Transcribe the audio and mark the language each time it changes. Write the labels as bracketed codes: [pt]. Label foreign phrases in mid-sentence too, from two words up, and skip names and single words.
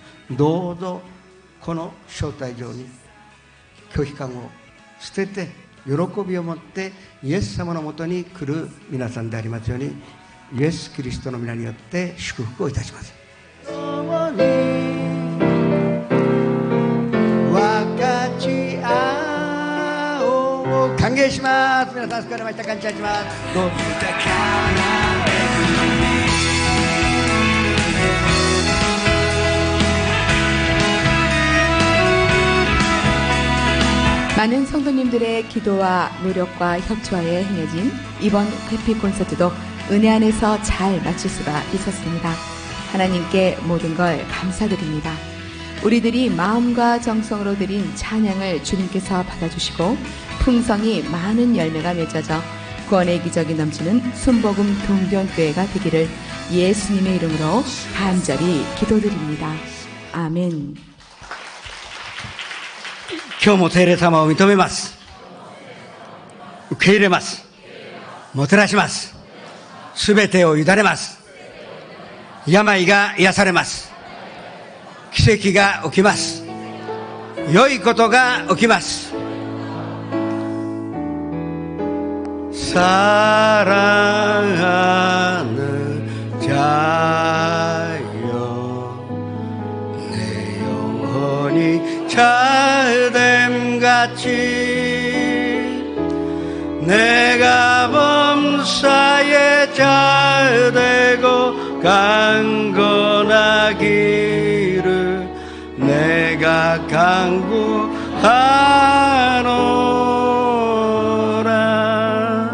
[ja] どうぞこの招待状に拒否感を捨てて喜びを持ってイエス様のもとに来る皆さんでありますように、イエス・キリストの皆によって祝福をいたします。共に分かち合おう。歓迎します。皆さん救われました。感謝します。どうぞ。 [ko] 많은 성도님들의 기도와 노력과 협조하에 행해진 이번 해피 콘서트도 은혜 안에서 잘 마칠 수가 있었습니다. 하나님께 모든 걸 감사드립니다. 우리들이 마음과 정성으로 드린 찬양을 주님께서 받아주시고 풍성이 많은 열매가 맺어져 구원의 기적이 넘치는 순복음 동변교회가 되기를 예수님의 이름으로 간절히 기도드립니다. 아멘. [ja] 今日も聖霊様を認めます。受け入れます。もてなします。すべてを委ねます。病が癒されます。奇跡が起きます。良いことが起きます [ko] 。사랑하는 자여 내 영혼이 잘됨같이 내가 범사에 잘되고 강건하기를 내가 간구하노라.